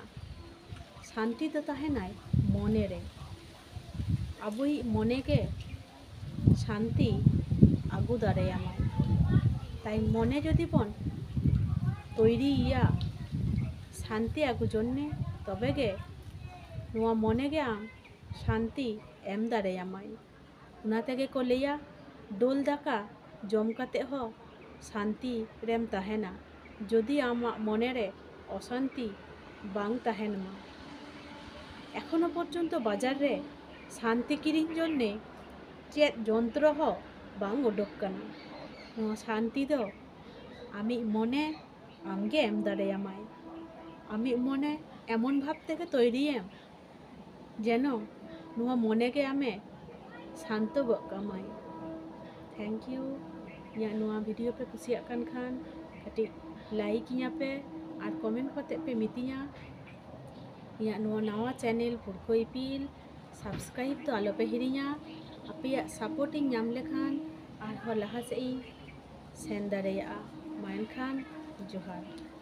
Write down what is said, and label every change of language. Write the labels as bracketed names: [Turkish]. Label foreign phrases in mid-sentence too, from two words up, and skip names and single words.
[Santali] शांति दो ताहेनाय मने रे। आबोई मने के शांति आगु दाड़ेयामाय। ताई मने जदि बन तैरिया शांति आगु जन्ने तबे गे नुआ मने गे आम शांति एम दाड़ेयामाय। उना तेगे को लैया दोल दाका जम काते हो शांति रेम ताहेना जदि आमाग मने रे अशांति बांग ताहेन मा। [Bangla] এখনো পর্যন্ত [Santali] बाजार रे शांति किरिङ जन्ने चेद जंत्र हो बांग उडोक काना। नुआ शांति दो आमिग मने आमगे एम दाड़ेयामाय। आमिग मने एमन भाव तेगे तैरियेम जेनो नुआ मने गे आमे शांतो गो कामाय। [English] thank you. [Santali] इᱧᱟᱜ नुआ भिडियो पे कुसियाग कान खान कटिज लाइक इᱧा पे और कमेंट काते पे मितिᱧा। इᱧाᱜ नुआ नावा चैनल पुरखो इपिल सब्सक्राइब तो आलो पे हिरिङा। आपेयाग सपोर्ट इᱧ नाम लेखान आरहो लाहा सेद इᱧ सेन दाड़ेयागा। मा एनखान जोहार।